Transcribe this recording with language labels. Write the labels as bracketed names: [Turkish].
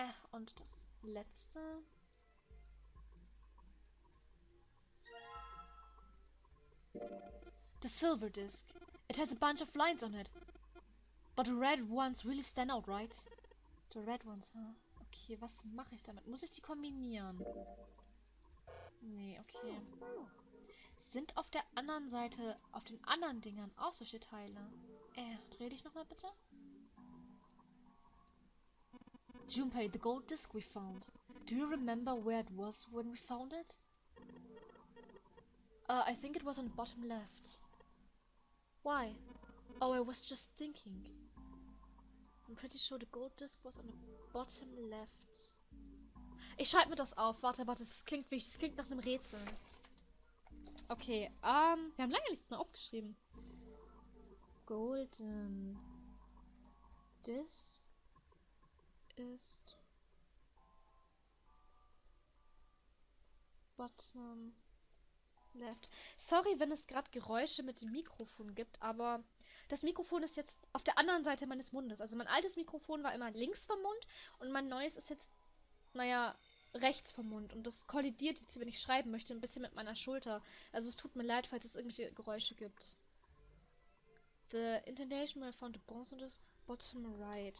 [German] Und das letzte. [English] The silver disc. It has a bunch of lines on it. But the red ones really stand out, right? The red ones, huh? [German] Okay, was mache ich damit? Muss ich die kombinieren? Nee, okay. Sind auf der anderen Seite, auf den anderen Dingern auch solche Teile? Dreh dich nochmal bitte. [English] Junpei, the gold disc we found. Do you remember where it was when we found it? I think it was on the bottom left. Why? Oh, I was just thinking. I'm pretty sure the gold disc was on the bottom left. [German] Ich schreibe mir das auf. Warte, das klingt wichtig. Das klingt nach einem Rätsel. Okay, wir haben lange nichts mehr aufgeschrieben. [English] Golden disc ist bottom left. [German] Sorry, wenn es gerade Geräusche mit dem Mikrofon gibt, aber das Mikrofon ist jetzt auf der anderen Seite meines Mundes. Also mein altes Mikrofon war immer links vom Mund und mein neues ist jetzt, naja, rechts vom Mund. Und das kollidiert jetzt, wenn ich schreiben möchte, ein bisschen mit meiner Schulter. Also es tut mir leid, falls es irgendwelche Geräusche gibt. [English] The intonation where I found the bronze is bottom right.